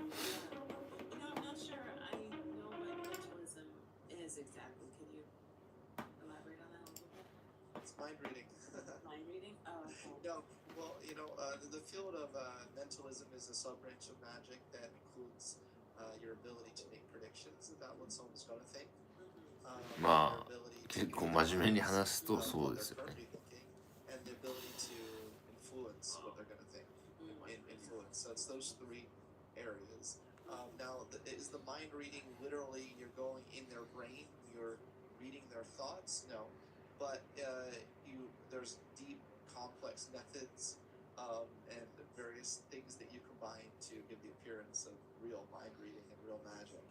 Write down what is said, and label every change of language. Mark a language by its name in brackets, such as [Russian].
[English] You know, I'm not sure I know what mentalism is exactly. Can you elaborate on that a little bit? It's mind reading. Mind reading? Oh, okay. No, well, you know, the field of mentalism is a sub-branch of magic that includes your ability to make predictions about what someone's going to think. [Japanese] まあ結構真面目に話すとそうですよね。 [English] And the ability to influence what they're going to think. Influence. So it's those three areas. Now, is the mind reading literally you're going in their brain, you're reading their thoughts? No, but there's deep, complex methods and various things that you combine to give the appearance of real mind reading and real magic.